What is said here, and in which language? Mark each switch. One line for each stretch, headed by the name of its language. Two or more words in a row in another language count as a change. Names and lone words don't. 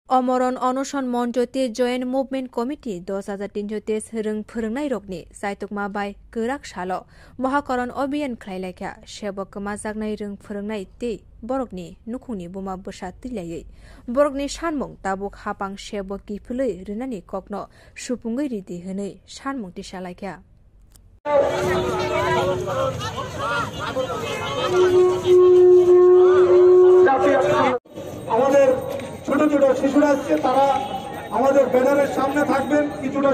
Kok Borok: अमरन अनशन मन्जते
English: joint movement committee
Kok Borok: 10,323 रों फोरोंनाय रगनि जायतुकमा बाय गोराक सालो महाकरण अभियान खालायलायखा सेबकमा जागनाय रों फोरोंनाय ते बरकनि नुखुंनि बुमा बोसा तिलायै बरकनि सानमुं ताबुक हापां सेबक किफुलै रिनानि ककनो सुपुङै रिदि होनै सानमुं तिसालायखा
Bangla: আমাদের ছোট ছোট শিশুরা আছে তারা আমাদের ব্যানারের সামনে থাকবেন কিছুটা